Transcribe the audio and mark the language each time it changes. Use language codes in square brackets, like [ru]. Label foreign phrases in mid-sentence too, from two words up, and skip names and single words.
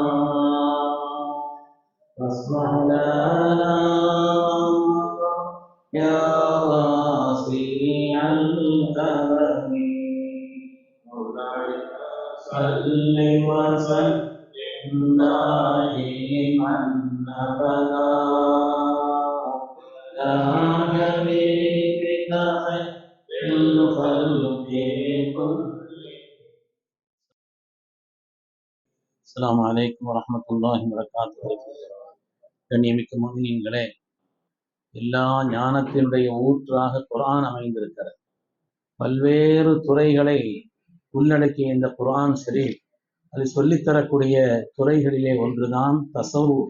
[ar] واصلح لنا يا واسع الكرم مولاي صل وسلم دائما ابدا يا حبيبك خير الخلق كلهم. السلام عليكم ورحمة الله وبركاته. [ta] கண்ணியமிக்க முஃமினீன்களே, எல்லா ஞானத்தினுடைய ஊற்றாக குர்ஆன் அமைந்திருக்கிறது. பல்வேறு துறைகளை உள்ளடக்கிய இந்த குர்ஆன் ஷரீஃப் அது சொல்லித்தரக்கூடிய துறைகளிலே ஒன்றுதான் தஸவ்வுஃப்.